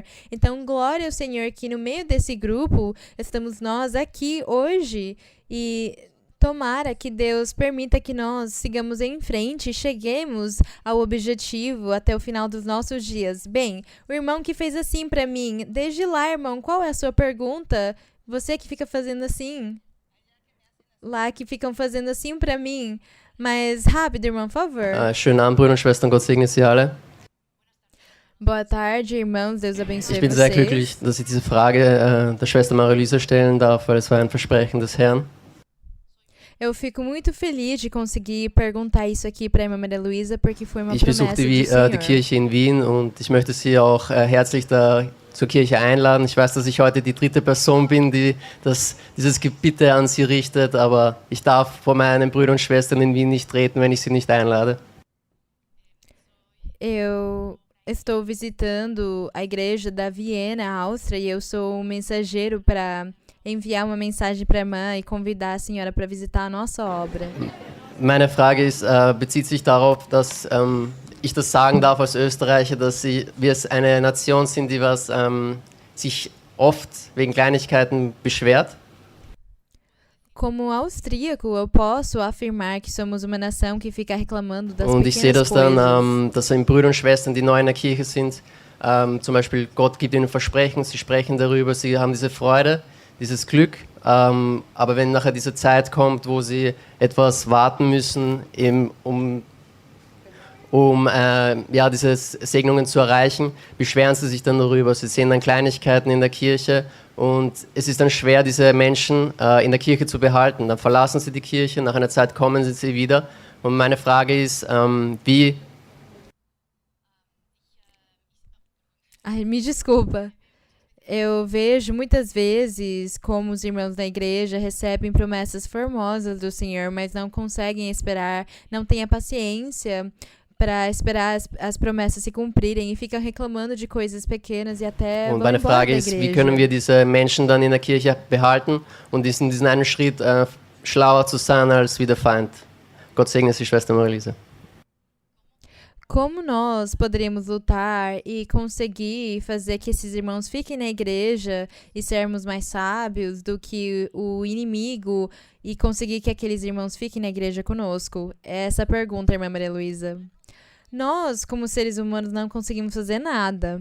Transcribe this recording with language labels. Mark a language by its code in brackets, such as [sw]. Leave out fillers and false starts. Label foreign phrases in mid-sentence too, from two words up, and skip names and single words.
[pt] Então, glória ao Senhor que no meio desse grupo estamos nós aqui hoje e tomara que Deus permita que nós sigamos em frente e cheguemos ao objetivo até o final dos nossos dias. Bem, o irmão que fez assim pra mim, desde lá, irmão, qual é a sua pergunta? Você que fica fazendo assim? Lá que ficam fazendo assim pra mim. Mas rápido, irmão, por favor. [de] Schönen Abend, Brüder und Schwestern, Gott segne Sie alle. [pt] Boa tarde, irmãos, Deus abençoe [de] Ich bin [pt] vocês. [de] sehr glücklich, dass ich diese Frage der Schwester Marie-Luisa stellen darf, weil es war ein Versprechen des Herrn. [pt] Eu fico muito feliz de conseguir perguntar isso aqui para a irmã Maria Luísa, porque foi uma [de] Ich [pt] promessa [de] besuchte [pt] do Senhor. [de] die Kirche in Wien und ich möchte Sie auch herzlich zur Kirche einladen. Ich weiß, dass ich heute die dritte Person bin, die dieses Bitte an Sie richtet, aber ich darf vor meinen Brüdern und Schwestern in Wien nicht treten, wenn ich Sie nicht einlade. [pt] Eu estou visitando a igreja da Viena, Áustria, e eu sou um mensageiro para enviar uma mensagem para a irmã e convidar a senhora para visitar a nossa obra. [de] Meine Frage bezieht sich darauf, dass ich das sagen darf als Österreicher, dass wir eine Nation sind, die sich oft wegen Kleinigkeiten beschwert. [pt] Como austríaco, eu posso afirmar que somos uma nação que fica reclamando das [de] Und ich sehe [pt] pequenas [de] das dann, [pt] coisas. [de] dass Brüder und Schwestern, die neu in der Kirche sind, zum Beispiel Gott gibt ihnen Versprechen, sie sprechen darüber, sie haben diese Freude, dieses Glück, aber wenn nachher diese Zeit kommt, wo sie etwas warten müssen, eben, um diese Segnungen zu erreichen, beschweren sie sich dann darüber. Sie sehen dann Kleinigkeiten in der Kirche und es ist dann schwer, diese Menschen in der Kirche zu behalten. Dann verlassen sie die Kirche, nach einer Zeit kommen sie wieder. Und meine Frage ist, wie... [pt] Ai, me desculpa. Eu vejo muitas vezes como os irmãos da igreja recebem promessas formosas do Senhor, mas não conseguem esperar, não têm a paciência para esperar as promessas se cumprirem e ficam reclamando de coisas pequenas e até [de] Und [pt] vão [de] meine [pt] embora [de] Frage [pt] da [de] ist, wie [pt] igreja. [de] können wir diese Menschen dann in der Kirche behalten und in diesen einen Schritt schlauer zu sein als wie der Feind? Gott segne Sie, Schwester Marie-Luisa. [pt] Como nós poderíamos lutar e conseguir fazer que esses irmãos fiquem na igreja e sermos mais sábios do que o inimigo e conseguir que aqueles irmãos fiquem na igreja conosco? É essa a pergunta, irmã Maria Luísa. Nós, como seres humanos, não conseguimos fazer nada.